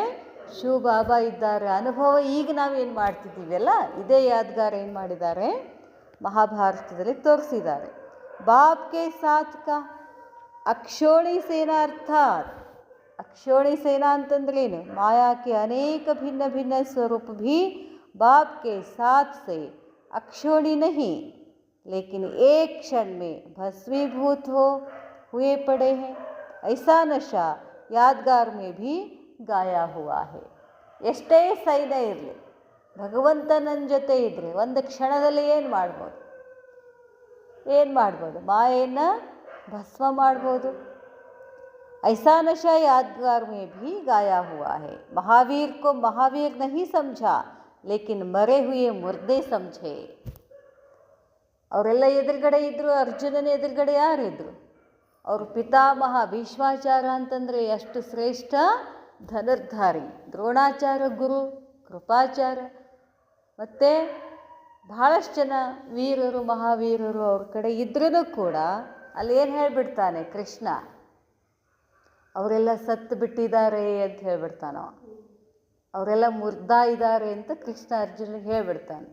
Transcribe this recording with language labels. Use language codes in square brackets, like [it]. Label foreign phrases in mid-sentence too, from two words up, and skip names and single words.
[kn] ಶಿವ ಬಾಬಾ ಇದ್ದಾರೆ ಅನುಭವ. ಈಗ ನಾವೇನು ಮಾಡ್ತಿದ್ದೀವಲ್ಲ, ಇದೇ ಯಾದ್ಗಾರ ಏನು ಮಾಡಿದ್ದಾರೆ, ಮಹಾಭಾರತದಲ್ಲಿ ತೋರಿಸಿದ್ದಾರೆ. [hi] बाप के साथ का अक्षोणी सेना अर्थात्, [kn] ಅಕ್ಷೋಣಿ ಸೇನಾ ಅಂತಂದ್ರೇನು? [hi] ಮಾಯಾ के अनेक भिन्न भिन्न स्वरूप भी बाप के साथ से अक्षोणी नहीं, लेकिन एक क्षण में भस्मीभूत हुए पड़े हैं. ऐसा नशा यादगार में भी गाया हुआ है. [kn] ಎಷ್ಟೇ ಸೈನ್ಯ ಇರಲಿ, ಭಗವಂತ ನನ್ನ ಜೊತೆ ಇದ್ದರೆ ಒಂದು ಕ್ಷಣದಲ್ಲಿ ಏನು ಮಾಡ್ಬೋದು? ಮಾಯೆಯನ್ನು ಭಸ್ಮ ಮಾಡ್ಬೋದು. [hi] ऐसा नशा यादगार में भी गाया हुआ है. महावीर को महावीर नहीं समझा लेकिन मरे हुए मुर्दे समझे. [kn] ಅವರೆಲ್ಲ ಎದುರುಗಡೆ ಇದ್ದರು. ಅರ್ಜುನನ ಎದುರುಗಡೆ ಯಾರಿದ್ರು? ಅವರು ಪಿತಾಮಹ ಭೀಷ್ಮಾಚಾರ ಅಂತಂದರೆ ಎಷ್ಟು ಶ್ರೇಷ್ಠ ಧನುರ್ಧಾರಿ. ದ್ರೋಣಾಚಾರ್ಯ ಗುರು, ಕೃಪಾಚಾರ್ಯ, ಮತ್ತು ಬಹಳಷ್ಟು ಜನ ವೀರರು ಮಹಾವೀರರು ಅವ್ರ ಕಡೆ ಇದ್ರೂ ಕೂಡ ಅಲ್ಲಿ ಏನು ಹೇಳಿಬಿಡ್ತಾನೆ ಕೃಷ್ಣ, ಅವರೆಲ್ಲ ಸತ್ತು ಬಿಟ್ಟಿದ್ದಾರೆ ಅಂತ ಹೇಳ್ಬಿಡ್ತಾನೋ, ಅವರೆಲ್ಲ ಮುರ್ದಾ ಇದ್ದಾರೆ ಅಂತ ಕೃಷ್ಣ ಅರ್ಜುನಿಗೆ ಹೇಳ್ಬಿಡ್ತಾನೆ.